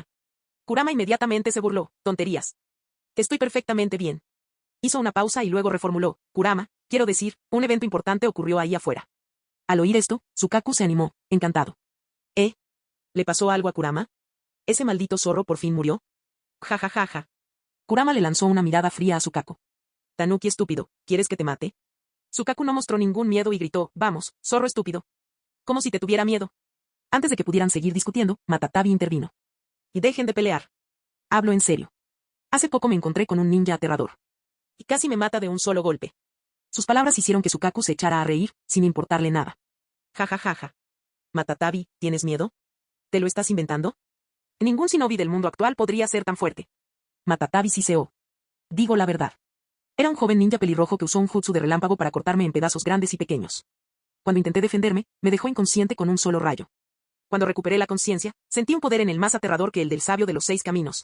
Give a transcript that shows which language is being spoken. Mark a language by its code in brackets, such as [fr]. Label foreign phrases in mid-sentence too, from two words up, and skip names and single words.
[es] Kurama inmediatamente se burló, tonterías. Estoy perfectamente bien. Hizo una pausa y luego reformuló, Kurama, quiero decir, un evento importante ocurrió ahí afuera. Al oír esto, Sukaku se animó, encantado. ¿Le pasó algo a Kurama? ¿Ese maldito zorro por fin murió? Ja ja ja ja. Kurama le lanzó una mirada fría a Sukaku. Tanuki estúpido, ¿quieres que te mate? Sukaku no mostró ningún miedo y gritó, vamos, zorro estúpido. Como si te tuviera miedo. Antes de que pudieran seguir discutiendo, Matatabi intervino. Y dejen de pelear. Hablo en serio. Hace poco me encontré con un ninja aterrador. Y casi me mata de un solo golpe. Sus palabras hicieron que Sukaku se echara a reír, sin importarle nada. Ja ja ja ja. Matatabi, ¿tienes miedo? ¿Te lo estás inventando? Ningún shinobi del mundo actual podría ser tan fuerte. Matatabi siseó. Digo la verdad. Era un joven ninja pelirrojo que usó un jutsu de relámpago para cortarme en pedazos grandes y pequeños. Cuando intenté defenderme, me dejó inconsciente con un solo rayo. Cuando recuperé la conciencia, sentí un poder en él más aterrador que el del sabio de los 6 caminos.